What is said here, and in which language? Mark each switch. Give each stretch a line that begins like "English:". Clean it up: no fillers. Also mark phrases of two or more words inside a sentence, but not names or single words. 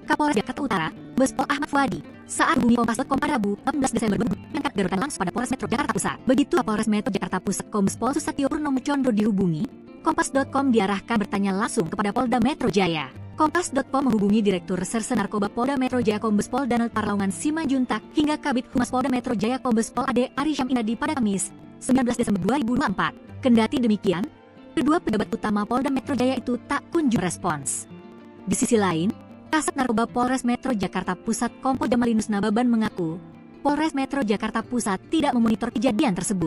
Indonesian: Kapolres Jakarta Utara, Kombespol Ahmad Fuadi, saat hubungi Kompas.com pada Rabu 18 Desember mengangkat darurat langsung pada Polres Metro Jakarta Pusat. Begitu Kapolres Metro Jakarta Pusat Kombespol Susatyo Purnomo Condro dihubungi, Kompas.com diarahkan bertanya langsung kepada Polda Metro Jaya. Kompas.com menghubungi Direktur Reserse Narkoba Polda Metro Jaya Kombespol Danel Parlaungan Simanjuntak hingga Kabid Humas Polda Metro Jaya Kombespol Ade Arisham Inadi pada Kamis 19 Desember 2024. Kendati demikian, kedua pejabat utama Polda Metro Jaya itu tak kunjung respons. Di sisi lain, Kasat Narkoba Polres Metro Jakarta Pusat Kompol Jamalinus Nababan mengaku, Polres Metro Jakarta Pusat tidak memonitor kejadian tersebut.